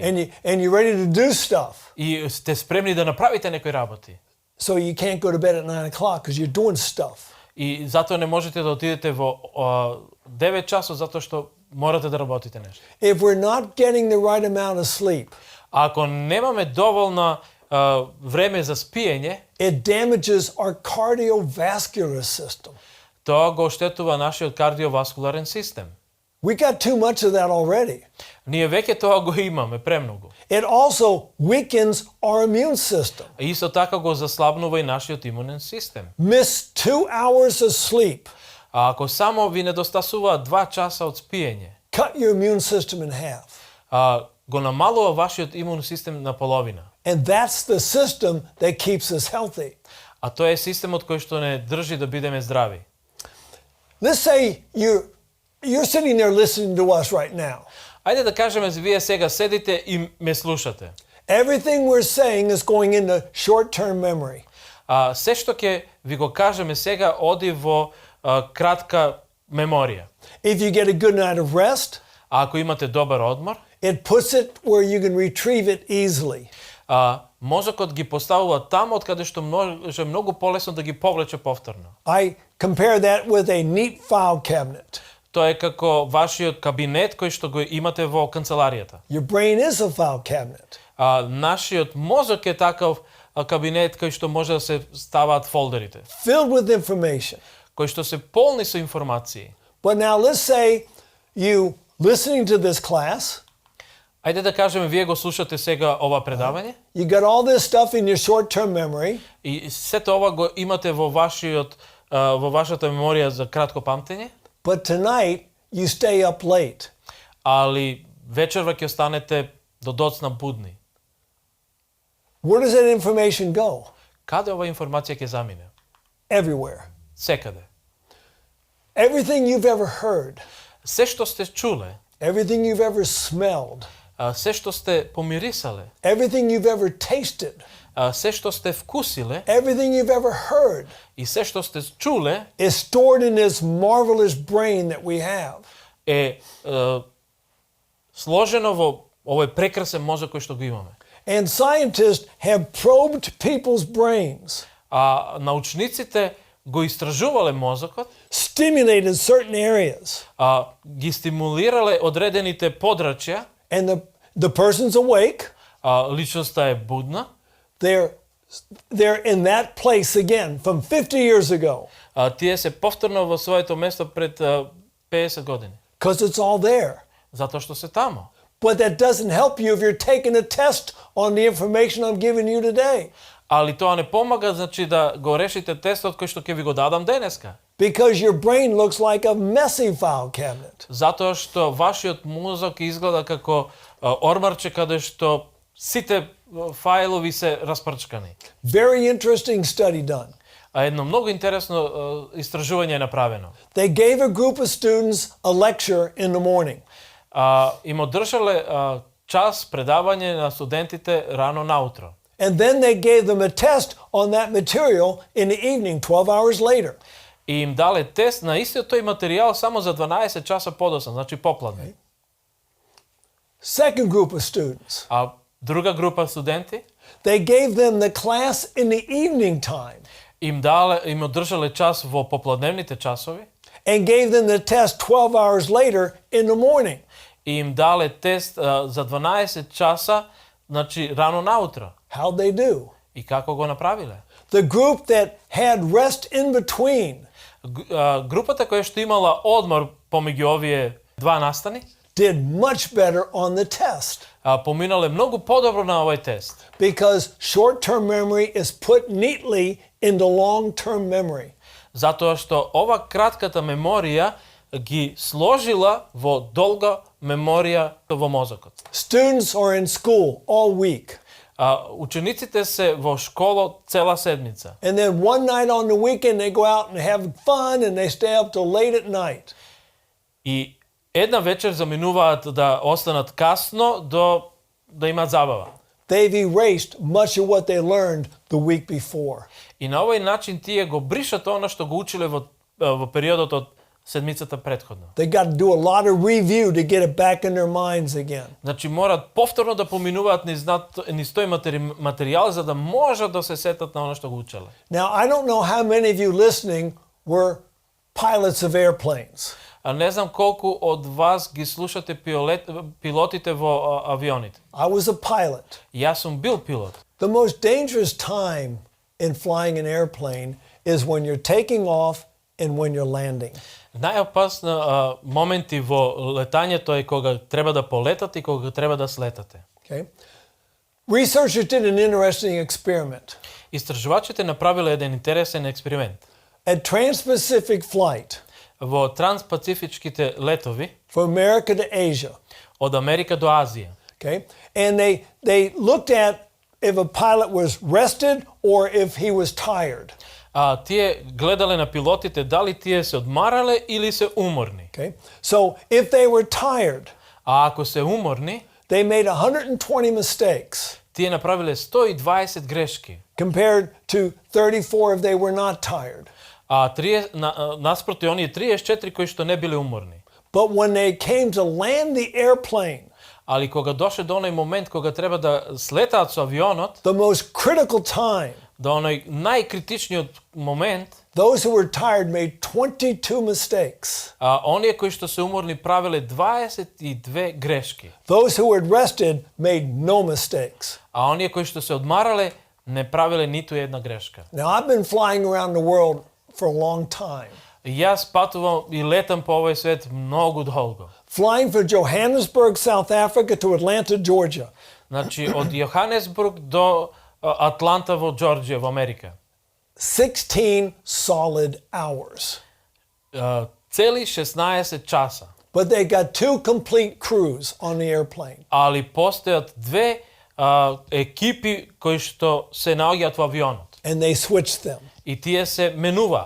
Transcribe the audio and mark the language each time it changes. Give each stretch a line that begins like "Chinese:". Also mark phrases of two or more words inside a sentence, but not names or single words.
English: and you're ready to do stuff.
Macedonian: и сте спремни да направите некои работи.
English: So you can't go to bed at 9 o'clock because you're doing stuff.
Macedonian: И затоа не можете да отидете во 9 часот затоа што морате да работите нешто.
English: If we're not getting the right amount of sleep,
Macedonian: Ако немаме доволно време за спиење,
English: it damages our cardiovascular system.
Macedonian: тоа го оштетува нашиот кардиоваскуларен систем.
English: We got too much of that already.
Macedonian: Ние веќе тоа го имаме премногу.
English: It also weakens our immune system.
Macedonian: Исто така го заслабнува и нашиот имунен систем.
English: Miss 2 hours of sleep,
Macedonian: А ако само ви недостасува 2 часа од спиење,
English: cut your immune system in half.
Macedonian: го намалува вашиот имун систем на половина.
English: And that's the system that keeps us healthy.
Macedonian: А тоа е системот кој што не држи да бидеме здрави.
English: Let's say you're sitting there listening to us right now.
Macedonian: Ајде да кажеме, вие сега седите и ме слушате.
English: Everything we're saying is going into short-term memory.
Macedonian: Се што ќе ви го кажеме сега оди во кратка меморија.
English: If you get a good night of rest,
Macedonian: А ако имате добар одмор,
English: it puts it where you can retrieve it easily.
Macedonian: мозокот ги поставува таму од каде што може многу полесно да ги повлече повторно.
English: I compare that with a neat file cabinet.
Macedonian: Тоа е како вашиот кабинет кој што го имате во канцеларијата.
English: Your brain is a file cabinet.
Macedonian: Нашиот мозок е таков кабинет кој што може да се ставаат фолдерите,
English: Filled with information.
Macedonian: кои што се полни со информации.
English: But now let's say you listening to this class,
Macedonian: Ајде да кажеме, вие го слушате сега ова предавање
English: you got all this stuff in your short-term memory,
Macedonian: и сето ова го имате во вашата меморија за кратко памтење,
English: but tonight you stay up late.
Macedonian: али вечерва ќе останете до доцна будни.
English: Where does that information go?
Macedonian: Каде ова информација ќе замине?
English: Everywhere.
Macedonian: Секаде.
English: Everything you've ever heard,
Macedonian: Се што сте чуле,
English: everything you've ever smelled,
Macedonian: се што сте помирисале,
English: everything you've ever tasted,
Macedonian: се што сте вкусиле
English: everything you've ever heard
Macedonian: и се што сте чуле
English: is stored in this marvelous brain that we have.
Macedonian: е сложено во овој прекрасен мозок кој што го имаме.
English: And scientists have probed people's brains,
Macedonian: Научниците го истражувале мозокот,
English: stimulated certain areas,
Macedonian: ги стимулирале одредените подрачја,
English: and the person's awake.
Macedonian: личноста е будна,
English: They're in that place again from 50 years ago
Macedonian: тие се повторно во своето место пред 50 години,
English: because it's all there.
Macedonian: затоа што се тамо.
English: But that doesn't help you if you're taking a test on the information I'm giving you today,
Macedonian: Али тоа не помага, значи да го решите тестот кој што ќе ви го дадам денеска.
English: because your brain looks like a messy file cabinet.
Macedonian: Затоа што вашиот мозок изгледа како ормарче каде што сите фајлови се распрчкани.
English: Very interesting study done.
Macedonian: Едно многу интересно истражување е направено.
English: They gave a group of students a lecture in the morning.
Macedonian: Им одржале час предавање на студентите рано наутро.
English: And then they gave them a test on that material in the evening, 12 hours later.
Macedonian: И им дале тест на истиот тој материјал само за 12 часа подоцна, значи попладне.
English: Second group of students,
Macedonian: Друга група студенти
English: they gave them the class in the evening time
Macedonian: им одржале час во попладневните часови
English: and gave them the test 12 hours later in the morning.
Macedonian: и им дале тест за 12 часа, значи рано наутро.
English: How'd they do?
Macedonian: И како го направиле?
English: The group that had rest in between
Macedonian: Групата која што имала одмор помеѓу овие два настани,
English: did much better on the test
Macedonian: поминале многу подобро на овој тест.
English: because short-term memory is put neatly into long-term memory.
Macedonian: Затоа што ова кратката меморија ги сложила во долга меморија во мозокот.
English: Students are in school all week.
Macedonian: Учениците се во школа цела седмица.
English: And then one night on the weekend they go out and have fun and they stay up till late at night.
Macedonian: И една вечер заминуваат да останат касно до да имаат забава.
English: They've erased much of what they learned the week before.
Macedonian: И на овој начин тие го бришат она што го училе во периодот од седмицата претходно.
English: They got to do a lot of review to get it back in their minds again.
Macedonian: Значи морат повторно да поминуваат низ тој материјал за да можат да се сетат на она што го учеле.
English: Now, I don't know how many of you listening were pilots of airplanes.
Macedonian: А не знам колку од вас ги слушате пилотите во авионите.
English: I was a pilot.
Macedonian: Јас сум бил пилот.
English: The most dangerous time in flying an airplane is when you're taking off and when you're landing.
Macedonian: Најопасна моменти во летањето е кога треба да полетате и кога треба да слетате.
English: Okay? Researchers did an interesting experiment.
Macedonian: Истражувачите направиле еден интересен експеримент.
English: At Trans-Pacific flight
Macedonian: Во транспацифичките летови
English: from America to Asia,
Macedonian: од Америка до Азија.
English: okay? And they looked at if a pilot was rested or if he was tired.
Macedonian: Тие гледале на пилотите дали тие се одмарале или се уморни.
English: Okay? So if they were tired,
Macedonian: А ако се уморни,
English: they made 120 mistakes
Macedonian: тие направиле 120 грешки.
English: compared to 34 if they were not tired.
Macedonian: Наспроти оние 34 кои што не биле уморни.
English: But when they came to land the airplane,
Macedonian: Али кога доше до оној момент кога треба да слетаат со авионот,
English: the most critical time,
Macedonian: до оној најкритичниот момент,
English: those who were tired made 22 mistakes.
Macedonian: оние кои што се уморни правеле 22 грешки.
English: Those who had rested made no mistakes.
Macedonian: А оние кои што се одмарале не правеле ниту една грешка.
English: Now, I've been flying around the world for a long time.
Macedonian: Јас патувам и летам по овој свет многу долго.
English: Flying from Johannesburg, South Africa to Atlanta, Georgia.
Macedonian: Значи од Јоханесбург до Атланта во Џорџија во Америка.
English: 16 solid hours.
Macedonian: Цели 16 часа.
English: But they got 2 complete crews on the airplane.
Macedonian: Али постојат две екипи кои што се наоѓаат во авионот.
English: And they switched them.
Macedonian: И тие се менуваат.